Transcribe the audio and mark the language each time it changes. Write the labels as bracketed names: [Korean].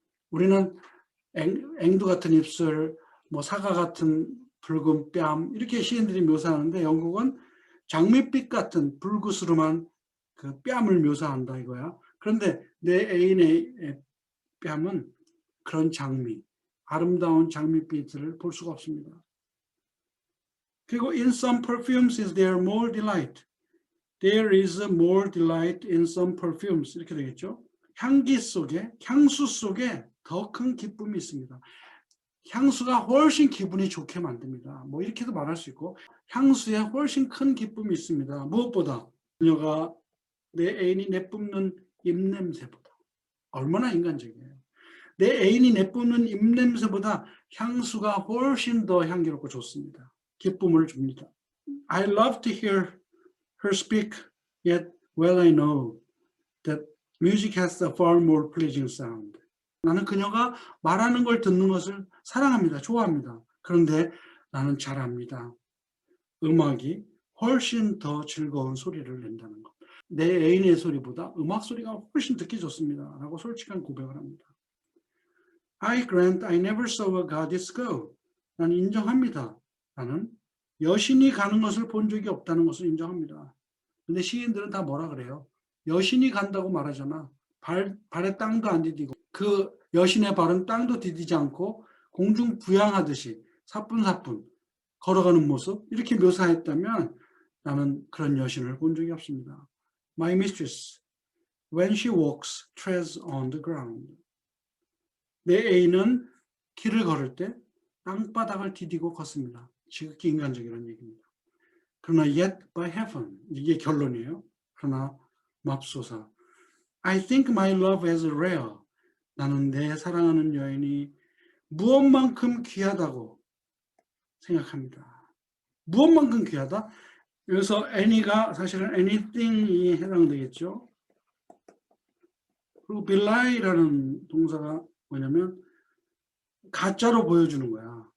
[Korean] 우리는 앵두 같은 입술, 뭐 사과 같은 붉은 뺨 이렇게 시인들이 묘사하는데 영국은 장밋빛 같은 불구스름한 그 뺨을 묘사한다 이거야. 그런데 내 애인의 뺨은 그런 장미, 아름다운 장미빛을 볼 수가 없습니다. 그리고 [English] in some perfumes is there more delight. There is more delight in some perfumes. [Korean] 이렇게 되겠죠. 향기 속에, 향수 속에 더 큰 기쁨이 있습니다. 향수가 훨씬 기분이 좋게 만듭니다. 뭐 이렇게도 말할 수 있고 향수에 훨씬 큰 기쁨이 있습니다. 무엇보다 그녀가 내 애인이 내뿜는 입냄새보다. 얼마나 인간적이에요. 내 애인이 내뿜는 입냄새보다 향수가 훨씬 더 향기롭고 좋습니다. 기쁨을 줍니다. [English] I love to hear her speak, yet well I know that music has a far more pleasing sound. [Korean] 나는 그녀가 말하는 걸 듣는 것을 사랑합니다. 좋아합니다. 그런데 나는 잘 압니다. 음악이 훨씬 더 즐거운 소리를 낸다는 것. 내 애인의 소리보다 음악 소리가 훨씬 듣기 좋습니다. 라고 솔직한 고백을 합니다. [English] I grant I never saw a goddess go. [Korean] 나는 인정합니다. 나는 여신이 가는 것을 본 적이 없다는 것을 인정합니다. 근데 시인들은 다 뭐라 그래요? 여신이 간다고 말하잖아. 발에 땅도 안 디디고 그 여신의 발은 땅도 디디지 않고 공중 부양하듯이 사뿐사뿐 걸어가는 모습 이렇게 묘사했다면 나는 그런 여신을 본 적이 없습니다. [English] My mistress, when she walks, treads on the ground. [Korean] 내 애인은 길을 걸을 때 땅바닥을 디디고 걷습니다. 지극히 인간적이라는 얘기입니다. 그러나 [English] yet by heaven, [Korean] 이게 결론이에요. 그러나 맙소사, [English] I think my love is rare. [Korean] 나는 내 사랑하는 여인이 무엇만큼 귀하다고 생각합니다. 무엇만큼 귀하다? 여기서 any가 사실은 anything이 해당되겠죠. 그리고 belie라는 동사가 뭐냐면 가짜로 보여주는 거야.